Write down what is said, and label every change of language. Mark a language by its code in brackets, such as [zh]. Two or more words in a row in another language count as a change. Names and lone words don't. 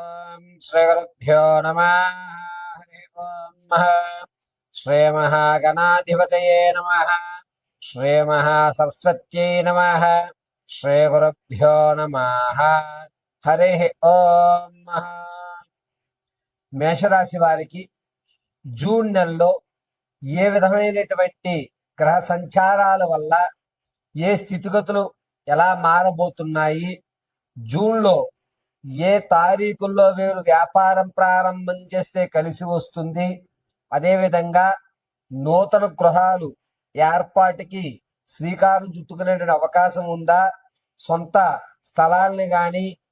[sa] श्रीगुरुभ्यो नमः। हरि ओम्। श्रीमहागणाधिपतये नमः। श्रीमहासरस्वत्यै नमः। श्रीगुरुभ्यो नमः। हरि ओम्। [te] మేషరాశి వారికి జూన్ నెలలో ఏ విధమైనటువంటి గ్రహ సంచారాల వల్ల ఏ స్థితిగతులు ఎలా మారబోతున్నాయి, జూన్లో ఏ తారీఖుల్లో వీరు వ్యాపారం ప్రారంభం చేస్తే కలిసి వస్తుంది, అదేవిధంగా నూతన గృహాలు ఏర్పాటుకి శ్రీకారం చుట్టుకునేటువంటి అవకాశం ఉందా, సొంత స్థలాల్ని కానీ